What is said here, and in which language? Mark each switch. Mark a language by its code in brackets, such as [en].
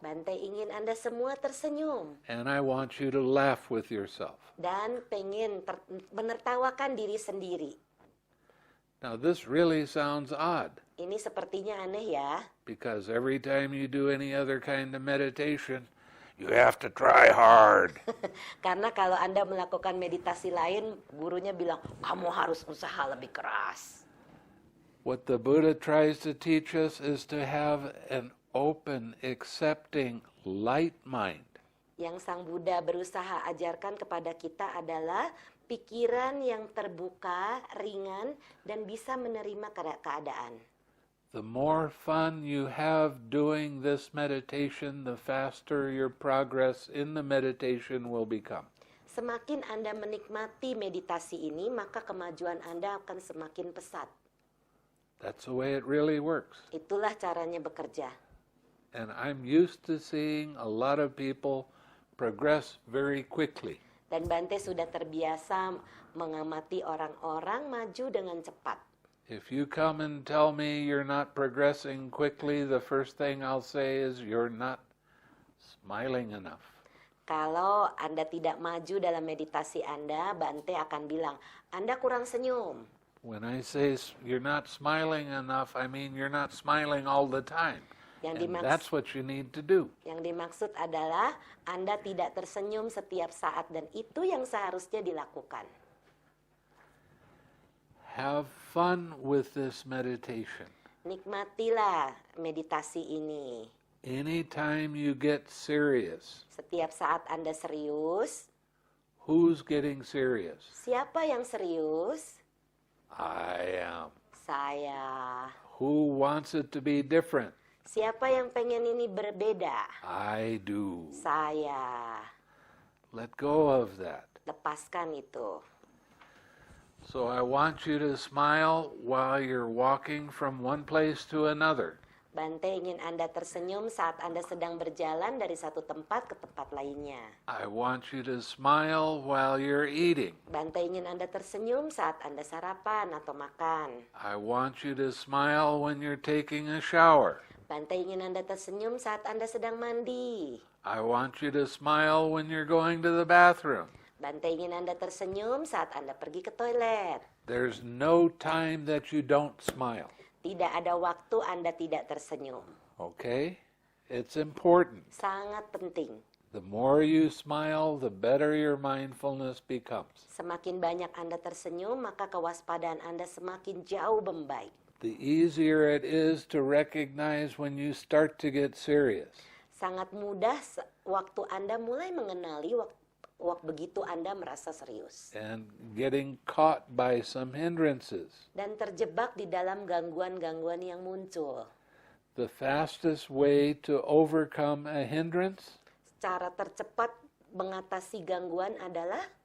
[id] Bhante ingin Anda semua tersenyum. [en] And I want you to laugh with yourself. [id] Dan pengen menertawakan diri sendiri. [en] Now this really sounds odd. [id] Ini sepertinya aneh ya. [en] Because every time you do any other kind of meditation, you have to try hard. [id] Karena kalau Anda melakukan meditasi lain, gurunya bilang, kamu harus usaha lebih keras. [en] What the Buddha tries to teach us is to have an open, accepting, light mind. [id] Yang Sang Buddha berusaha ajarkan kepada kita adalah pikiran yang terbuka, ringan, dan bisa menerima keadaan. [en] The more fun you have doing this meditation, the faster your progress in the meditation will become. [id] Semakin Anda menikmati meditasi ini, maka kemajuan Anda akan semakin pesat. [en] That's the way it really works. [id] Itulah caranya bekerja. [en] And I'm used to seeing a lot of people progress very quickly. [id] Dan Bhante sudah terbiasa mengamati orang-orang maju dengan cepat. [en] If you come and tell me you're not progressing quickly, the first thing I'll say is you're not smiling enough. [id] Kalau Anda tidak maju dalam meditasi Anda, Bhante akan bilang, Anda kurang senyum. [en] When I say you're not smiling enough, I mean you're not smiling all the time. And that's what you need to do. [id] Yang dimaksud adalah Anda tidak tersenyum setiap saat dan itu yang seharusnya dilakukan. [en] Have fun with this meditation. [id] Nikmatilah meditasi ini. [en] Anytime you get serious. [id] Setiap saat Anda serius. [en] Who's getting serious? [id] Siapa yang serius? [en] I am. [id] Saya. [en] Who wants it to be different? [id] Siapa yang pengen ini berbeda? [en] I do. [id] Saya. [en] Let go of that. [id] Lepaskan itu. [en] So I want you to smile while you're walking from one place to another. [id] Bhante ingin Anda tersenyum saat Anda sedang berjalan dari satu tempat ke tempat lainnya. [en] I want you to smile while you're eating. [id] Bhante ingin Anda tersenyum saat Anda sarapan atau makan. [en] I want you to smile when you're taking a shower. [id] Bhante ingin Anda tersenyum saat Anda sedang mandi. [en] I want you to smile when you're going to the bathroom. [id] Bhante ingin Anda tersenyum saat Anda pergi ke toilet. [en] There's no time that you don't smile. [id] Tidak ada waktu Anda tidak tersenyum. [en] Okay? It's important. [id] Sangat penting. [en] The more you smile, the better your mindfulness becomes. [id] Semakin banyak Anda tersenyum, maka kewaspadaan Anda semakin jauh membaik. [en] The easier it is to recognize when you start to get serious. [id] Sangat mudah waktu Anda mulai mengenali begitu Anda merasa serius. [en] And getting caught by some hindrances. [id] Dan terjebak di dalam gangguan-gangguan yang muncul. [en] The fastest way to overcome a hindrance? [id] Cara tercepat mengatasi gangguan adalah